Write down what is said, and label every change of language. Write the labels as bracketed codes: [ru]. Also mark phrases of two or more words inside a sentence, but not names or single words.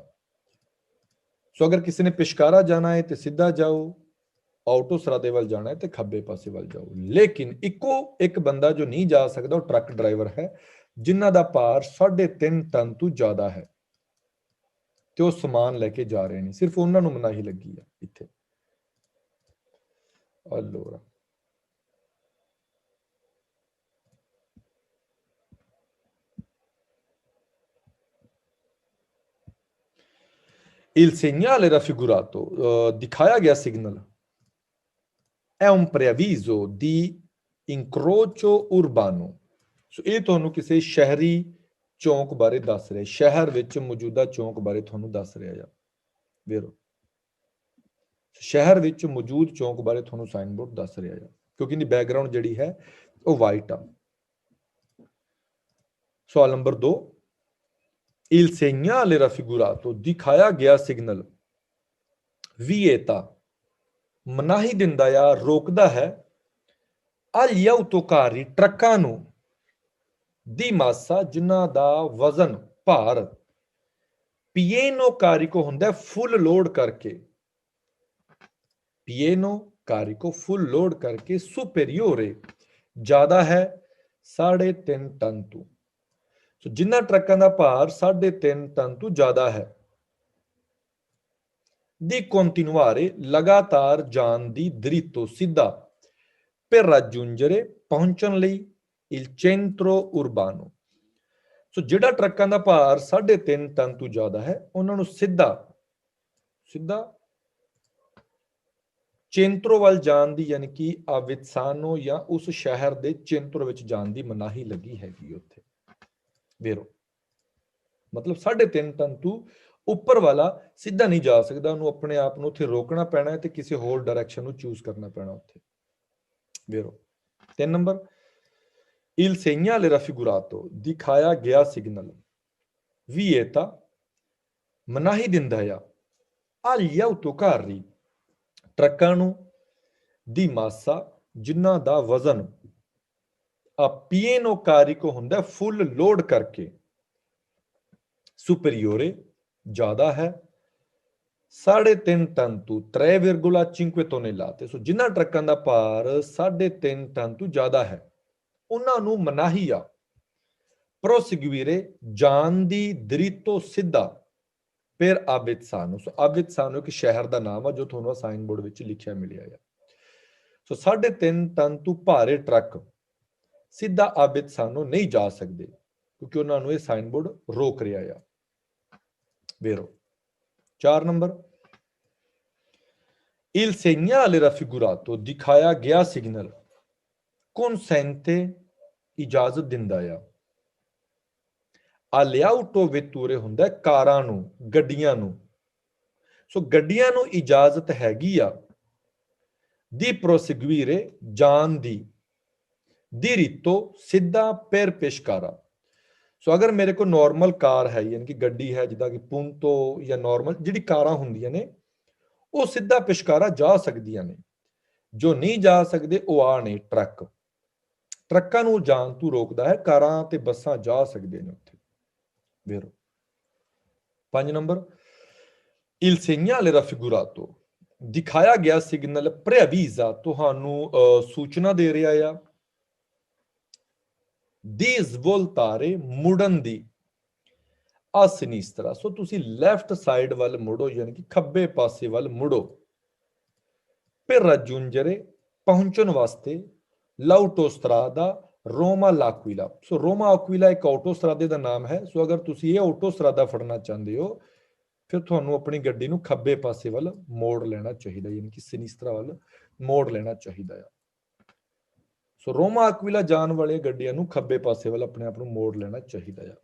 [pa] ਸੋ ਅਗਰ ਕਿਸੇ ਨੇ ਪਿਸ਼ਕਾਰਾ ਜਾਣਾ ਹੈ ਤੇ ਸਿੱਧਾ ਜਾਓ, ਆਟੋਸਟਰਾਦੇ ਵੱਲ ਜਾਣਾ ਹੈ ਤੇ ਖੱਬੇ ਪਾਸੇ ਵੱਲ ਜਾਓ। ਲੇਕਿਨ ਇੱਕੋ ਇੱਕ ਬੰਦਾ ਜੋ ਨਹੀਂ ਜਾ ਸਕਦਾ ਉਹ ਟਰੱਕ ਡਰਾਈਵਰ ਹੈ, ਜਿਨ੍ਹਾਂ ਦਾ ਭਾਰ 3.5 ਟਨ ਤੋਂ ਜ਼ਿਆਦਾ ਹੈ ਤੇ ਉਹ ਸਮਾਨ ਲੈ ਕੇ ਜਾ ਰਹੇ ਨੇ, ਸਿਰਫ ਉਹਨਾਂ ਨੂੰ ਮਨਾਹੀ ਲੱਗੀ ਆ ਇੱਥੇ। [it] Allora, il segnale raffigurato, [pa] ਦਿਖਾਇਆ ਗਿਆ ਸਿਗਨਲ, [it] è un preavviso di incrocio urbano। [pa] ਸੋ ਇਹ ਤੁਹਾਨੂੰ ਕਿਸੇ ਸ਼ਹਿਰੀ ਚੌਂਕ ਬਾਰੇ ਦੱਸ ਰਿਹਾ, ਸ਼ਹਿਰ ਵਿੱਚ ਮੌਜੂਦਾ ਚੌਂਕ ਬਾਰੇ ਤੁਹਾਨੂੰ ਦੱਸ ਰਿਹਾ ਆ ਵੀਰੋ। ਸ਼ਹਿਰ ਵਿੱਚ ਮੌਜੂਦ ਚੌਂਕ ਬਾਰੇ ਤੁਹਾਨੂੰ ਸਾਈਨ ਬੋਰਡ ਦੱਸ ਰਿਹਾ ਆ, ਕਿਉਂਕਿ ਇਹਦੀ ਬੈਕਗ੍ਰਾਉਂਡ ਜਿਹੜੀ ਹੈ ਉਹ ਵਾਈਟ ਆ। ਸਵਾਲ ਨੰਬਰ 2, [it] il segnale raffigurato, [pa] ਦਿਖਾਇਆ ਗਿਆ ਸਿਗਨਲ vieta, ਮਨਾਹੀ ਦਿੰਦਾ ਆ, ਰੋਕਦਾ ਹੈ [it] agli autocarri, [pa] ਟਰੱਕਾਂ ਨੂੰ, [it] di massa, [pa] ਜਿਨ੍ਹਾਂ ਦਾ ਵਜ਼ਨ ਭਾਰ [it] pieno carico [pa] ਹੁੰਦਾ ਫੁੱਲ ਲੋਡ ਕਰਕੇ, [it] pieno carico [pa] ਫੁੱਲ ਲੋਡ ਕਰਕੇ, superiore ਜ਼ਿਆਦਾ ਹੈ 3.5 ਟਨ ਤੋਂ। ਸੋ ਜਿਨ੍ਹਾਂ ਟਰੱਕਾਂ ਦਾ ਭਾਰ 3.5 ਟਨ ਤੋਂ ਜ਼ਿਆਦਾ ਹੈ, ਦੀ continuare, ਲਗਾਤਾਰ ਜਾਣ ਦੀ, [it] dritto ਸਿੱਧਾ, per raggiungere [pa] ਪਹੁੰਚਣ ਲਈ, [it] il centro urbano। [pa] ਸੋ ਜਿਹੜਾ ਟਰੱਕਾਂ ਦਾ ਭਾਰ 3.5 ਟਨ ਤੋਂ ਜ਼ਿਆਦਾ ਹੈ ਉਹਨਾਂ ਨੂੰ ਸਿੱਧਾ ਚੇਂਤਰੋ ਵੱਲ ਜਾਣ ਦੀ, ਯਾਨੀ ਕਿ ਆਵਿਤਸਾਨੋ ਜਾਂ ਉਸ ਸ਼ਹਿਰ ਦੇ ਚੇਂਤਰੋ ਵਿੱਚ ਜਾਣ ਦੀ ਮਨਾਹੀ ਲੱਗੀ ਹੈਗੀ ਉੱਥੇ ਵੇਰੋ। ਮਤਲਬ 3.5 ਟਨ ਤੋਂ ਉੱਪਰ ਵਾਲਾ ਸਿੱਧਾ ਨਹੀਂ ਜਾ ਸਕਦਾ, ਉਹਨੂੰ ਆਪਣੇ ਆਪ ਨੂੰ ਉੱਥੇ ਰੋਕਣਾ ਪੈਣਾ ਹੈ ਤੇ ਕਿਸੇ ਹੋਰ ਡਾਇਰੈਕਸ਼ਨ ਨੂੰ ਚੂਜ਼ ਕਰਨਾ ਪੈਣਾ ਉੱਥੇ ਵੇਰੋ। 3 ਨੰਬਰ, [it] il segnale raffigurato, [pa] ਦਿਖਾਇਆ ਗਿਆ ਸਿਗਨਲ vieta, ਮਨਾਹੀ ਦਿੰਦਾ ਆ [it] agli autocarri, [pa] ਟਰੱਕਾਂ ਨੂੰ, [it] di massa, [pa] ਜਿਨ੍ਹਾਂ ਦਾ ਵਜ਼ਨ [it] pieno carico [pa] ਹੁੰਦਾ ਫੁੱਲ ਲੋਡ ਕਰਕੇ, superiore ਜ਼ਿਆਦਾ ਹੈ 3.5 ਟਨ ਤੋਂ [it] 3,5 tonnellate। [pa] ਸੋ ਜਿਨ੍ਹਾਂ ਟਰੱਕਾਂ ਦਾ ਭਾਰ 3.5 ਟਨ ਤੋਂ ਜ਼ਿਆਦਾ ਹੈ ਉਹਨਾਂ ਨੂੰ ਮਨਾਹੀ ਆ proseguire, ਜਾਣ ਦੀ, [it] dritto ਸਿੱਧਾ, per Avezzano। [pa] ਸੋ Avezzano ਇੱਕ ਸ਼ਹਿਰ ਦਾ ਨਾਮ ਆ ਜੋ ਤੁਹਾਨੂੰ ਸਾਈਨ ਬੋਰਡ ਵਿੱਚ ਲਿਖਿਆ ਮਿਲਿਆ ਆ। ਸੋ 3.5 ਟਨ ਤੋਂ ਭਾਰੇ ਟਰੱਕ ਸਿੱਧਾ Avezzano ਨਹੀਂ ਜਾ ਸਕਦੇ ਕਿਉਂਕਿ ਉਹਨਾਂ ਨੂੰ ਇਹ ਸਾਈਨ ਬੋਰਡ ਰੋਕ ਰਿਹਾ ਆ ਵੇਰੋ। 4 ਨੰਬਰ, [it] il segnale raffigurato, [pa] ਦਿਖਾਇਆ ਗਿਆ ਸਿਗਨਲ consente, ਇਜਾਜ਼ਤ ਦਿੰਦਾ ਆ [it] alle autovetture [pa] ਹੁੰਦਾ ਕਾਰਾਂ ਨੂੰ, ਗੱਡੀਆਂ ਨੂੰ। ਸੋ ਗੱਡੀਆਂ ਨੂੰ ਇਜਾਜ਼ਤ ਹੈਗੀ ਆ [it] di proseguire, [pa] ਜਾਣ ਦੀ, [it] diritto ਸਿੱਧਾ, per pescara। [pa] ਸੋ ਅਗਰ ਮੇਰੇ ਕੋਲ ਨਾਰਮਲ ਕਾਰ ਹੈ, ਯਾਨੀ ਕਿ ਗੱਡੀ ਹੈ, ਜਿੱਦਾਂ ਕਿ ਪੁੰਤੋ ਜਾਂ ਨਾਰਮਲ ਜਿਹੜੀ ਕਾਰਾਂ ਹੁੰਦੀਆਂ ਨੇ, ਉਹ ਸਿੱਧਾ ਪਿਸ਼ਕਾਰਾ ਜਾ ਸਕਦੀਆਂ ਨੇ। ਜੋ ਨਹੀਂ ਜਾ ਸਕਦੇ ਉਹ ਆ ਨੇ ਟਰੱਕ। ਟਰੱਕਾਂ ਨੂੰ ਜਾਣ ਤੋਂ ਰੋਕਦਾ ਹੈ, ਕਾਰਾਂ ਤੇ ਬੱਸਾਂ ਜਾ ਸਕਦੇ ਨੇ ਉੱਥੇ। ਵੇਰੋ 5 ਨੰਬਰ, [it] il segnale raffigurato, [pa] ਦਿਖਾਇਆ ਗਿਆ ਸਿਗਨਲ preavvisa, ਤੁਹਾਨੂੰ ਸੂਚਨਾ ਦੇ ਰਿਹਾ ਆ। [it] di svoltare, [pa] ਮੁੜਨ ਦੀ। [it] a sinistra, [pa] ਸੋ ਤੁਸੀਂ ਲੈਫਟ ਸਾਈਡ ਵੱਲ ਮੁੜੋ, ਯਾਨੀ ਕਿ ਖੱਬੇ ਪਾਸੇ ਵੱਲ ਮੁੜੋ। [it] per raggiungere, [pa] ਪਹੁੰਚਣ ਵਾਸਤੇ। [it] l'autostrada Roma l'Aquila, [pa] ਸੋ ਰੋਮਾ ਅਕੁਇਲਾ ਇੱਕ ਆਟੋਸਟਰਾਦੇ ਦਾ ਨਾਮ ਹੈ। ਸੋ ਅਗਰ ਤੁਸੀਂ ਇਹ ਆਟੋਸਟਰਾਦਾ ਫੜਨਾ ਚਾਹੁੰਦੇ ਹੋ, ਫਿਰ ਤੁਹਾਨੂੰ ਆਪਣੀ ਗੱਡੀ ਨੂੰ ਖੱਬੇ ਪਾਸੇ ਵੱਲ ਮੋੜ ਲੈਣਾ ਚਾਹੀਦਾ, ਯਾਨੀ ਕਿ ਸਿਨਿਸਤਰਾ ਵੱਲ ਮੋੜ ਲੈਣਾ ਚਾਹੀਦਾ ਆ। ਸੋ ਰੋਮਾ ਅਕੁਇਲਾ ਜਾਣ ਵਾਲੀਆਂ ਗੱਡੀਆਂ ਨੂੰ ਖੱਬੇ ਪਾਸੇ ਵੱਲ ਆਪਣੇ ਆਪ ਨੂੰ ਮੋੜ ਲੈਣਾ ਚਾਹੀਦਾ ਆ।